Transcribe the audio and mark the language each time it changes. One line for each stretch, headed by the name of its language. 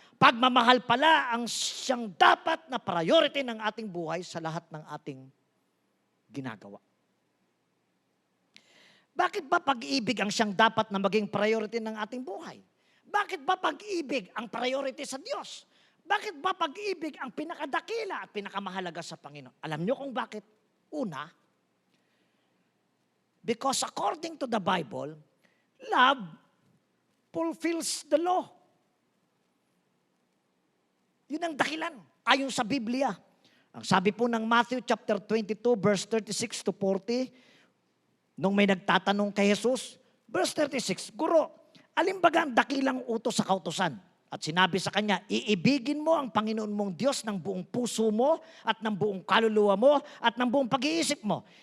Filipino: Pagmamahal pala ang siyang dapat na priority ng ating buhay sa lahat ng ating ginagawa. Bakit ba pag-ibig ang siyang dapat na maging priority ng ating buhay? Bakit ba pag-ibig ang priority sa Diyos? Bakit ba pag-ibig ang pinakadakila at pinakamahalaga sa Panginoon? Alam niyo kung bakit? Una,
English: because according to the Bible, love fulfills the law.
Filipino: Yun ang dahilan, ayon sa Biblia. Ang sabi po ng Matthew chapter 22, verse 36 to 40, nung may nagtatanong kay Jesus, verse 36, Guro, alin ba ang dakilang utos sa kautusan? At sinabi sa kanya, iibigin mo ang Panginoon mong Diyos ng buong puso mo at ng buong kaluluwa mo at ng buong pag-iisip mo.